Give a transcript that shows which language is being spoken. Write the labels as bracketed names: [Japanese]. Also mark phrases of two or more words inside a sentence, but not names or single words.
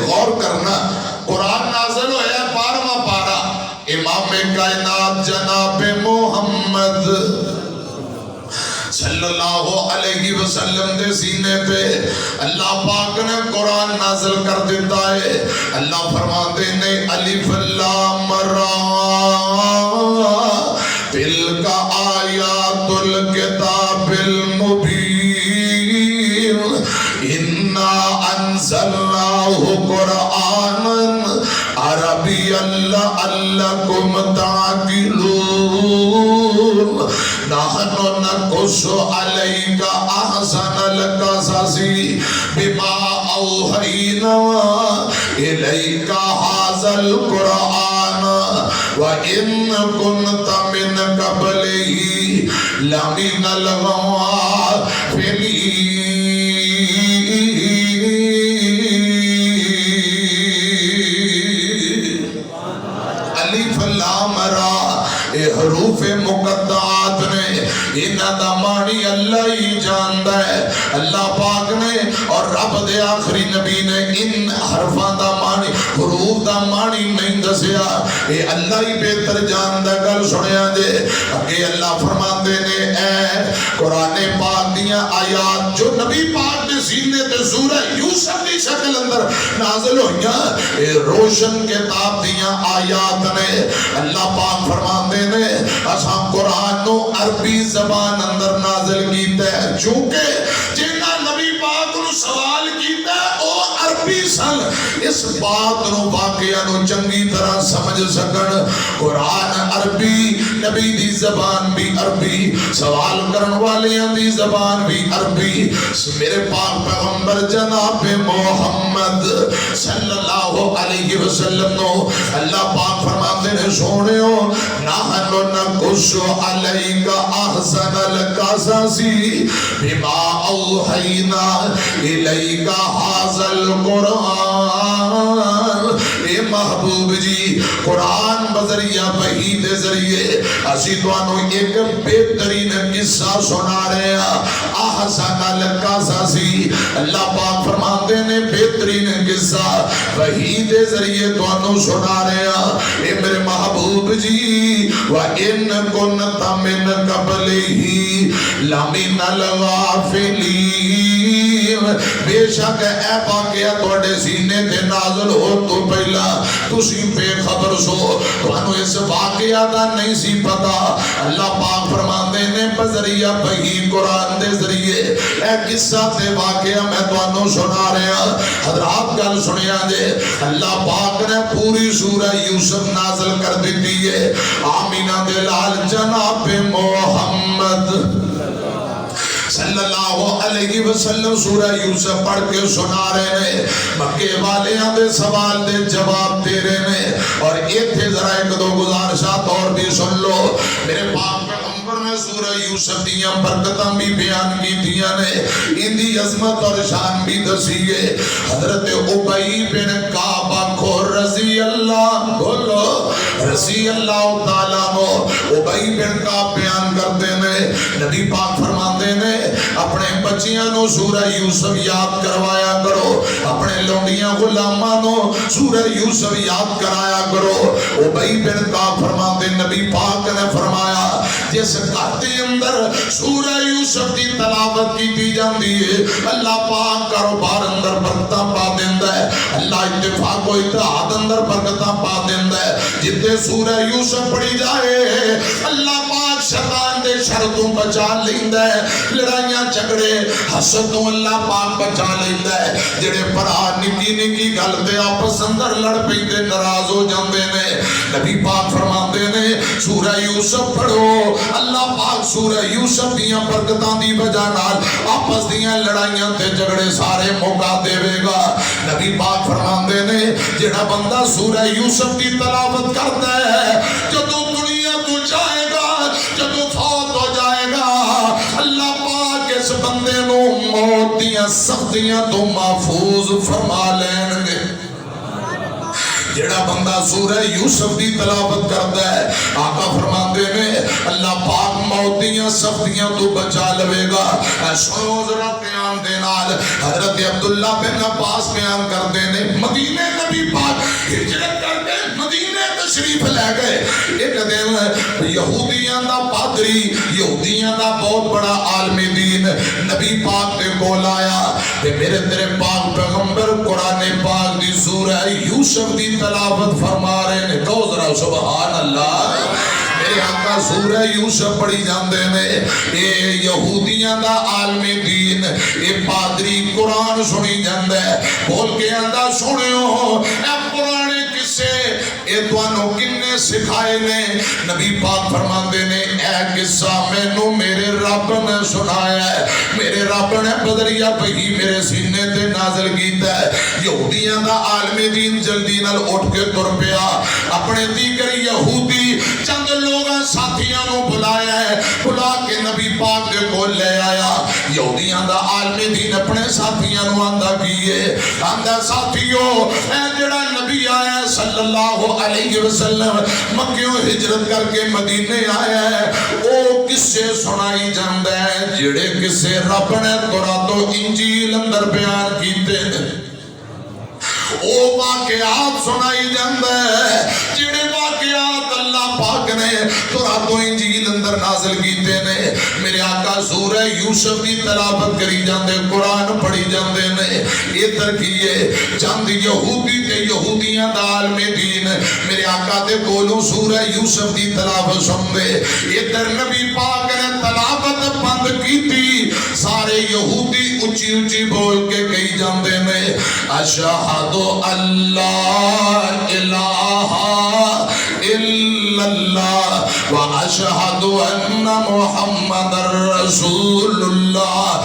[Punjabi] غور کرنا، قرآن نازل ہویا 12واں پارہ، امام کائنات جناب محمد [Arabic] صلی اللہ علیہ وسلم [Punjabi] دے سینے پہ اللہ پاک نے قرآن نازل کر دیتا ہے۔ اللہ فرماتے نے [Arabic] الف لام را تلک آیات الکتاب المبین انا انزلناہ قرآنا عربیا لعلکم تعقلون نحن نقص علیک احسن القصص بما اوحینا الیک ھذا القرآن وان کنت من قبلہ لمن الغافلین۔ الف لام را [Punjabi] حروف مقطعات نے، انہاں دا معنی اللہ ہی جاندا ہے۔ اللہ پاک نے اور رب دے آخری نبی نے ان حرفاں دا معنی حروف دا معنی نہیں دسیا، اے اللہ ہی بہتر جاندا۔ گل سنیا جے اگے اللہ فرماندے نے اے قرآن پاک دیاں آیات جو نبی پاک دے سینے تے سورہ یوسف دی شکل اندر نازل ہوئیاں اے روشن کتاب دیاں آیات نے۔ اللہ پاک فرماندے نے اساں قرآن نو عربی زبان اندر نازل کیتا ہے، چونکہ جنہاں نبی پاک نو سوال کیتا ہے او عربی سن، اس بات نو واقعہ نو چنگی طرح سمجھ سکن۔ قرآن عربی، نبی دی زبان بھی عربی، سوال کرن والیاں دی زبان بھی عربی۔ میرے پاک پیغمبر جناب محمد [Arabic] صلی اللہ علیہ وسلم [Punjabi] نو اللہ پاک فرماتے ہیں سونےو [Arabic] نحن نقص علیک احسن القصص بما اوحینا الیک ھذا القرآن۔ [Punjabi] اے محبوب جی قرآن بذریعہ وحی دے ذریعے اسی توانو ایک بہترین قصہ سنا رہے ہیں۔ [Arabic] احسن القصص [Punjabi] اللہ پاک فرماتے ہیں بہترین قصہ وحی دے ذریعے توانو سنا رہے ہیں۔ اے میرے محبوب جی [Arabic] وَإِن كُنْتَ مِن قَبْلِهِ لَمِنَ الْغَافِلِينَ۔ [Punjabi] بے شک اے واقعہ توڑے سینے تے نازل ہو تو پہلا تسی بے خبر سو، توانو اس واقعہ دا نہیں سی پتا۔ اللہ پاک فرماندے نے بذریعہ وحی قرآن دے ذریعے اے قصہ تے واقعہ میں توانو سنا رہے ہیں۔ حضرات گل سنیا جے اللہ پاک نے پوری سورہ یوسف نازل کر دیتی ہے۔ آمینہ دے لال جناب محمد [Arabic] صلی اللہ علیہ وسلم [Punjabi] سورہ یوسف پڑھ کے سنا رہے ہیں، مکے والیاں دے سوال دے جواب دے رہے ہیں۔ اور ایک تھے ذرا ایک دو گزارشات اور بھی سن لو۔ میرے پاک پیغمبر نے سورہ یوسف دیاں برکتاں بھی بیان کی دیا نے، اندی عظمت اور شان بھی دسیے۔ حضرت ابی بن کعب کو [Arabic] رضی اللہ، [Punjabi] بولو [Arabic] رضی اللہ تعالیٰ عنہ، [Punjabi] ابی بن کعب بیان کرتے ہیں نبی پاک فرماندے نے اپنے بچیاں نو سورہ یوسف یاد کروایا کرو، اپنے لونڈیاں غلاماں نو سورہ یوسف یاد کرایا کرو۔ ابی بن کعب فرماندے نبی پاک نے فرمایا جس گھر دے اندر سورہ یوسف دی تلاوت کی جاندی ہے اللہ پاک کاروبار اندر برکتاں پا دیندا ہے، اللہ اتفاق و اتحاد اندر برکتاں پا دیندا ہے۔ جتے سورہ یوسف پڑھی جائے اللہ پاک شیطان دے شر تو بچا لیندا ہے، لڑائیاں جھگڑے حسد تو اللہ پاک بچا لیندا ہے۔ جڑے بھرا نکی نکی گل تے آپس اندر لڑ پیندے ناراض ہو جاندے نے، نبی پاک فرماندے نے سورہ یوسف پڑھو، اللہ پاک سورہ یوسف دیاں برکتاں دی وجہ نال آپس دیاں لڑائیاں تے جھگڑے سارے موقع دے گا۔ نبی پاک فرماندے نے جڑا بندہ سورہ یوسف دی تلاوت کرتا ہے جدوں دنیا تو جائے گا، جدوں فوت ہو جائے گا، اللہ پاک اس بندے نو موت دیاں سختیاں تو محفوظ فرما لین گے۔ جڑا بندہ سورہ یوسف دی تلاوت کرتا ہے آقا فرماندے نے اللہ پاک موت دیاں سختیاں تو بچا لوے گا۔ سنو ذرا بیان دے نال حضرت عبداللہ بن عباس بیان کرتے نے مدینے نبی پاک ہجرت کر کے مدینے تشریف لے گئے۔ ایک دن یہودیاں دا پادری، یہودیاں دا بہت بڑا عالم دین نبی پاک تے کول آیا تے میرے تیرے پاک پیغمبر قرآن پاک دی سورہ یوسف دی تلاوت فرما رہے نے، تو ذرا [Arabic] سبحان اللہ۔ [Punjabi] میرے آقا سورہ یوسف پڑھی جاندے نے، اے یہودیاں دا عالم دین اے پادری قرآن سنی جاندے بول کے آندہ سنیو اے قرآن کسے اے توانو کنے سکھائے نے؟ نبی پاک فرماندے نے اے قصہ میں نو میرے رب نے سنایا ہے، میرے رب نے بدریہ پہی میرے سینے تے نازل کیتا ہے۔ یہودیاں دا عالم دین جلدی نال اٹھ کے تر پیا، اپنے دیگر یہودی چند لوگاں ساتھیاں نو بلایا ہے، بلا کے نبی پاک دے کو لے آیا۔ یہودیاں دا عالم دین اپنے ساتھیاں نو آندہ کیے، آندہ ساتھیوں اے جڑا نبی آیا [Arabic] صلی اللہ علیہ وسلم [Punjabi] مکیوں ہجرت کر کے مدینے آیا ہے، او کسے سنائی جاندہ ہے جڑے کسے رب نے تورات و انجیل اندر بیان کیتے ہیں، او واقعات سنائی جاندہ ہے جڑے واقعات اللہ پاک نے تورات و انجیل اندر نازل کیتے نے۔ میرے آقا سورہ یوسف کی تلاوت کری جاندے، قرآن پڑھی جاندے نے، یہ ترکیے چند یہودی تے یہودیاں دا عالم دین میرے آقا دے کولوں سورہ یوسف کی تلاوت سن دے۔ یہ در نبی پاک نے تلاوت بند کی تھی، سارے یہودی اچھی اچھی بول کے کہی جاندے نے [Arabic] اشہد اللہ الہ الا اللہ واشہد ان محمد رسول اللہ۔